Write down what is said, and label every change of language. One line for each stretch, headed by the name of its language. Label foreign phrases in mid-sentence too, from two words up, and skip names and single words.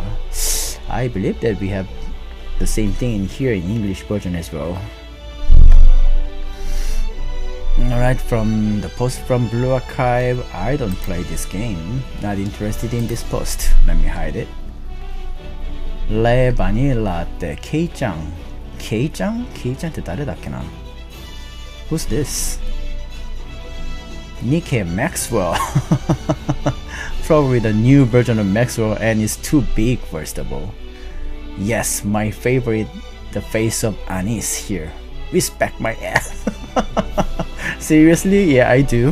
English: I believe that we have the same thing in here in English version as well. Alright, from the post from Blue Archive, I don't play this game. Not interested in this post. Let me hide it. Le Vanilla Latte Kei-chan.
Japanese: Kei-chan? Kei-chan って誰だっけな?
English: Who's this? Nikkei Maxwell. Probably the new version of Maxwell, and it's too big first of all. Yes, my favorite, the face of Anis here. Respect my ass. Seriously? Yeah, I do.